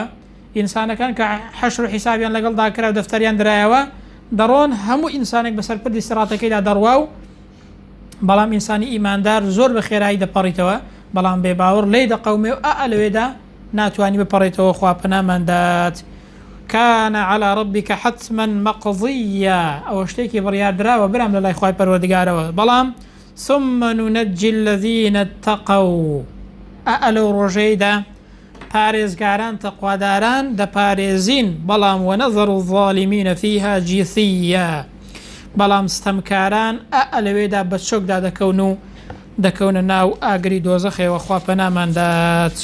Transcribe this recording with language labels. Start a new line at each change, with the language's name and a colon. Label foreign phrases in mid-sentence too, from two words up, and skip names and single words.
Central Kurdish: ئینسانەکان کە حەشر و حیسابیان لەگەڵدا کرا و دەفتەریان درایەوە دەڕۆن، هەموو ئینسانێک بەسەر پردی سیڕاتەکەیدا دەڕوا و بەڵام ئینسانی ئیماندار زۆر بە خێرایی دەپەڕیتەوە، بەڵام بێباوەڕ لێی دەقەومێ و لەوێدا ناتوانی بپەڕێتەوە خوا پەنامەندات.
Arabic: كان على ربك حتما مقضيا،
Central Kurdish: ئەوە شتێکی بڕیاردراوە برام لە لای خوای پەروەردگارەوە، بەڵام
Arabic: ثم ننجي الذين اتقوا،
Central Kurdish: لەو ڕۆژەیەدا پارێزگاران تەقواداران دەپارێزین، بەڵام
Arabic: وەنەذەر الظالمین فيها جیثیا،
Central Kurdish: بەڵام ستەمکاران لەوێدا بە چۆکدا دەکەون و دەکەونە ناو ئاگری دۆزەخێەوە خوا پەناماندات.